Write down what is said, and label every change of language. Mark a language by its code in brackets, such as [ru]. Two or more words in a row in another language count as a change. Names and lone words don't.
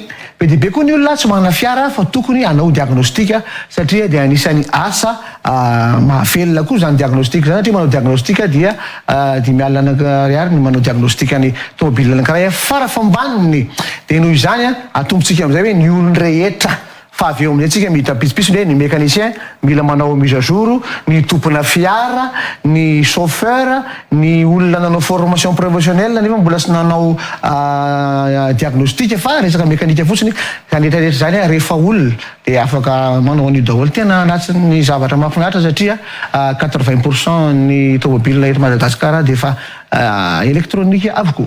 [mg] Be dia be koa ny olona tsy manana fiara fa tokony hanao diagnostika satria dia anisan'ny asa mahavelona koa zany diagnostika zany satria manao diagnostika dia 5,000 ariary ny manao diagnostika ny tomobile anankiray farafambaniny. Dia noho izany atombotsika amin'izay hoe ny olona rehetra fa avy eo amin'izay tsika mihita pitsopitsony hoe ny mécanicien mila manao [fr] mise à jour, [mg] ny tompona fiara, ny chauffeur, ny olona nanao [fr] formation professionnelle [mg] nefa mbola tsy nanao diagnostika fa resaka mécanika fotsiny zany rehetrarehetra zany rehefa olona dia afaka manao an'io daholo. Tena anatin'ny zavatra mahafinaritra satria 80% ny tomobile eto Madagasikara dia efa elektronika avokoa.